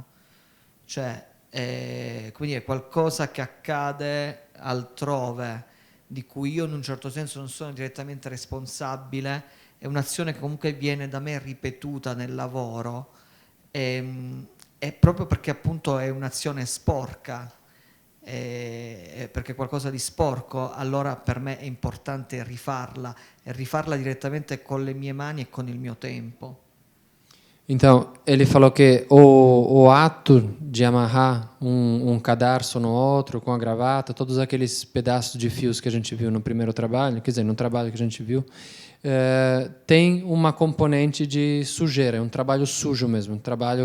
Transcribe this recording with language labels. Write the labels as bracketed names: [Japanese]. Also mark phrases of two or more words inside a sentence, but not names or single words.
[Italian] Cioè, come dire, qualcosa che accade altrove, di cui io in un certo senso non sono direttamente responsabile, è un'azione che comunque viene da me ripetuta nel lavoro, è proprio perché appunto è un'azione sporca, perché è qualcosa di sporco, allora per me è importante rifarla e rifarla direttamente con le mie mani e con il mio tempo. [Portuguese] Então, ele falou que o ato de amarrar um cadarço no outro, com a gravata, todos aqueles pedaços de fios que a gente viu no primeiro trabalho, quer dizer, no trabalho que a gente viu, tem uma componente de sujeira, é um trabalho sujo mesmo, um trabalho